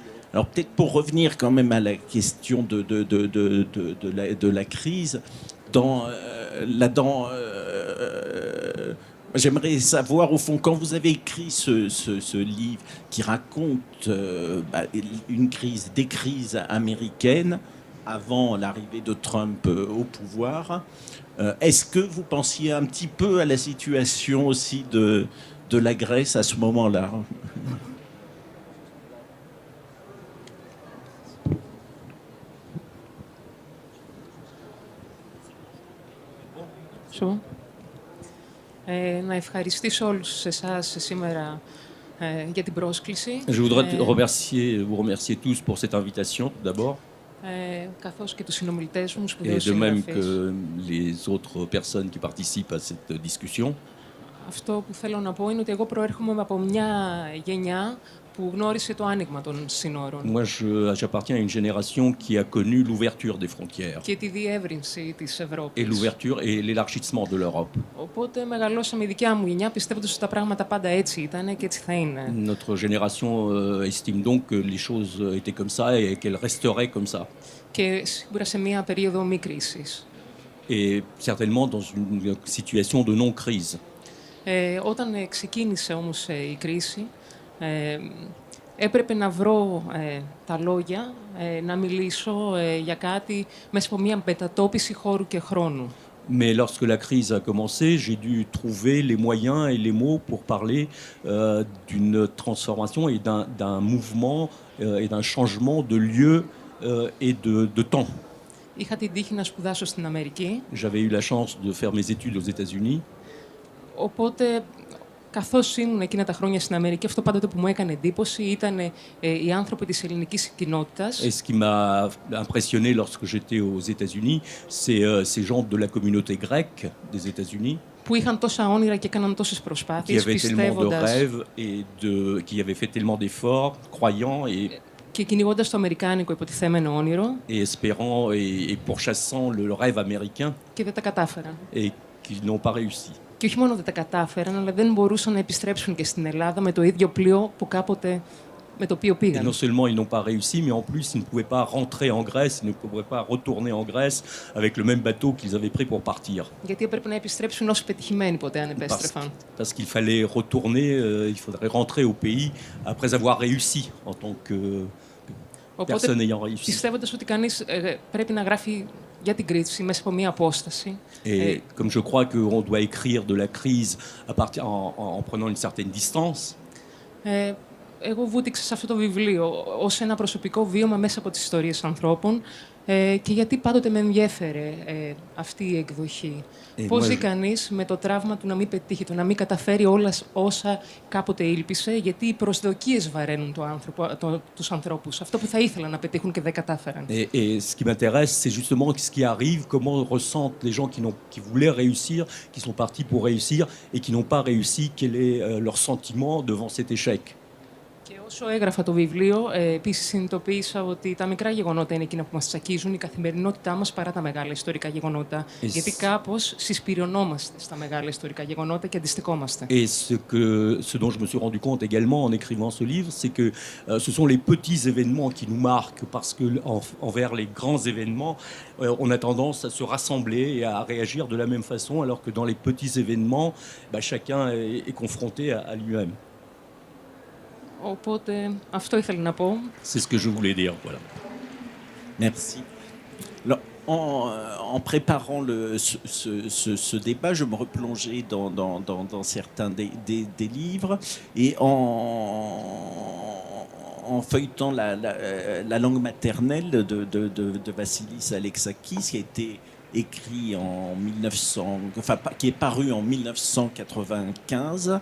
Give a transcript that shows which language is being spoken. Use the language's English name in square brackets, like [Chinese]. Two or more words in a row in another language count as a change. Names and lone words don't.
[French] Alors peut-être pour revenir quand même à la question de la crise, j'aimerais savoir, au fond, quand vous avez écrit ce livre qui raconte des crises américaines avant l'arrivée de Trump au pouvoir, est-ce que vous pensiez un petit peu à la situation aussi de la Grèce à ce moment-là ? [Greek] Να ευχαριστήσω όλους εσάς σήμερα για την πρόσκληση. [French] Je voudrais vous remercier tous pour cette invitation, tout d'abord. [Greek] Καθώς και τους συνομιλητές μου, Et σπουδαίους [French] de même [Greek] συγγραφείς. [French] que les autres personnes qui participent à cette discussion. [Greek] Αυτό που θέλω να πω είναι ότι εγώ προέρχομαι από μια γενιά που γνώρισε το άνοιγμα των σύνορων. [French] Moi, j'appartiens à une génération qui a connu l'ouverture des frontières [Greek] Και τη διεύρυνση της et Ευρώπης. [French] l'ouverture et l'élargissement de l'Europe. [Greek] Οπότε μεγαλώσαμε η δικιά μου γενιά πιστεύοντας ότι τα πράγματα πάντα έτσι ήταν και έτσι θα είναι. [French] Notre génération estime donc que les choses étaient comme ça et qu'elles resteraient comme ça. [Greek] Και σίγουρα σε μια περίοδο μη κρίσης. [French] Et certainement dans une situation de non-crise. [Greek] Όταν ξεκίνησε όμως η κρίση, έπρεπε να βρω τα λόγια, να μιλήσω για κάτι μέσα από μια μετατόπιση χώρου και χρόνου. [French] Mais lorsque la crise a commencé, j'ai dû trouver les moyens et les mots pour parler d'une transformation et d'un mouvement et d'un changement de lieu et de temps. [Greek] Είχα την τύχη να σπουδάσω στην Αμερική. [French] J'avais eu la chance de faire mes études aux États-Unis. [Greek] Οπότε, καθώς ήμουν εκείνα τα χρόνια στην Αμερική, αυτό πάντοτε που μου έκανε εντύπωση ήταν οι άνθρωποι της ελληνικής κοινότητας. [French] Et ce qui m'a impressionné lorsque j'étais aux États-Unis, c'est ces gens de la communauté grecque des États-Unis [Greek] Που είχαν τόσα όνειρα και έκαναν τόσες qui προσπάθειες, [French] avaient tellement de [Greek] πιστεύοντας [French] rêves et qui avaient fait tellement d'efforts, croyant [Greek] και κυνηγώντας το αμερικάνικο υποτιθέμενο όνειρο [French] et espérant et pourchassant le rêve américain [Greek] και δεν τα κατάφεραν. [French] et qui n'ont pas réussi. [Greek] Και όχι μόνο δεν τα κατάφεραν, αλλά δεν μπορούσαν να επιστρέψουν και στην Ελλάδα με το ίδιο πλοίο που κάποτε με το οποίο Et πήγαν. [French] non seulement ils n'ont pas réussi, mais en plus ils ne pouvaient pas rentrer en Grèce, ils ne pouvaient pas retourner en Grèce avec le même bateau qu'ils avaient pris pour partir. [Greek] Γιατί έπρεπε να επιστρέψουν ως πετυχημένοι ποτέ αν επέστρεφαν. [French] Parce qu'il fallait retourner, il faudrait rentrer au pays après avoir réussi en tant que personne ayant réussi. [Greek] Πιστεύοντας ότι κανείς πρέπει να γράφει για την κρίση μέσα από μία απόσταση. [French] Et comme je crois qu'on doit écrire de la crise en prenant une certaine distance, [Greek] Εγώ βούτυξα σε αυτό το βιβλίο ως ένα προσωπικό βίωμα μέσα από τις ιστορίες ανθρώπων και γιατί πάντοτε με ενδιέφερε αυτή η εκδοχή. Πώς ζει κανείς με το τραύμα του να μην πετύχει, το να μην καταφέρει όλα όσα κάποτε ήλπισε, γιατί οι προσδοκίες βαραίνουν τους ανθρώπους. Αυτό που θα ήθελαν να πετύχουν και δεν κατάφεραν. [French] Et ce qui m'intéresse, c'est justement ce qui arrive, comment ressentent les gens qui voulaient réussir, qui sont partis pour réussir et qui n'ont pas réussi, quel est leur sentiment devant cet échec. [Greek] Και όσο έγραφα το βιβλίο, επίσης συνειδητοποίησα ότι τα μικρά γεγονότα είναι εκείνα που μας τσακίζουν, η καθημερινότητά μας παρά τα μεγάλα ιστορικά γεγονότα. Γιατί κάπως συσπηρωνόμαστε στα μεγάλα ιστορικά γεγονότα και αντιστοιχόμαστε. [French] Et ce dont je me suis rendu compte également en écrivant ce livre, c'est que ce sont les petits événements qui nous marquent, parce que envers les grands événements, on a tendance à se rassembler et à réagir de la même façon, alors que dans les petits événements, chacun est confronté à lui-même. [Greek] Οπότε αυτό ήθελα να πω. [French] C'est ce que je voulais dire, voilà. Merci. Alors, en préparant ce débat, je me replongeais dans certains des livres et en feuilletant la langue maternelle de Vassilis Alexakis, qui a été écrit en 1900, enfin qui est paru en 1995.